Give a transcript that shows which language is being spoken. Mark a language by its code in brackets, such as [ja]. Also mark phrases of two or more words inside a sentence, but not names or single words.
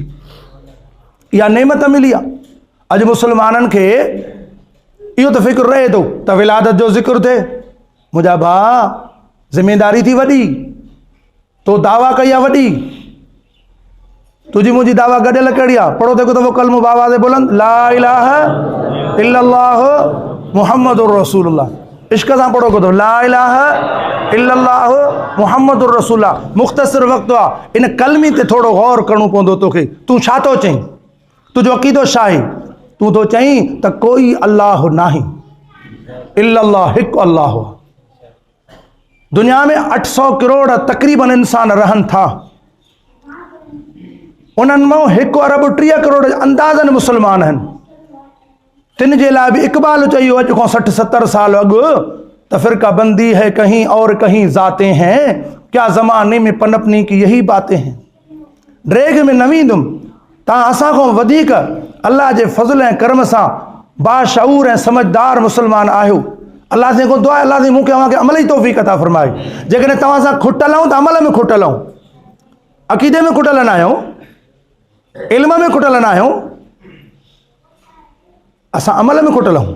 [sd] इहा नेमत मिली आहे। अॼु मुस्लमाननि खे इहो त फ़िक्र रहे थो त विलादत जो ज़िक्र थिए। मुंहिंजा भाउ, ज़िमेदारी थी वॾी, तो दावा कई आहे वॾी, तुझी मुझी दावा गॾियल कहिड़ी आहे? [ur] پڑھو دیکھو تو وہ کلمو بابا سے بلند, [ar] لا إله إلا الله محمد رسول الله. [sd] इश्क सां पढ़ो को तो [ar] لا إله إلا الله محمد رسول الله. [sd] मुख़्तसिर वक़्तु आहे, इन कलमी ते थोरो गौर करणो पवंदो तोखे। तूं छा थो चईं? तुंहिंजो अक़ीदो छा आहे? तूं थो चईं त कोई अल्लाह नाहे, इल्लल्लाह हिकु अल्लाह। दुनिया में 800 करोड़ तक़रीबन इंसान रहनि था। उन्हनि मां 1 अरब 30 करोड़ अंदाज़न मुस्लमान आहिनि। तिन जे लाइ बि इक़बाल चयो अॼु खां 60-70 साल अॻु त [ur] فرقہ بندی ہے کہیں اور کہیں ذاتیں ہیں، کیا زمانے میں پنپنے کی یہی باتیں ہیں. [sd] ड्रेग में न वेंदुमि, तव्हां असां खां वधीक अल्लाह जे फज़ल ऐं करम सां बाशऊर ऐं समझदार मुस्लमान आहियो। अल्लाह से को दुआ आहे, अल्लाह से मूंखे अव्हांखे अमल जी तौफ़ीक़ अता फ़रमाए। जेकॾहिं तव्हां सां खुटल आहियूं त अमल में खुटल आहियूं, अक़ीदे में खुटल न आहियूं, इल्म में खुटल न आहियूं, असां अमल में खुटल आहियूं।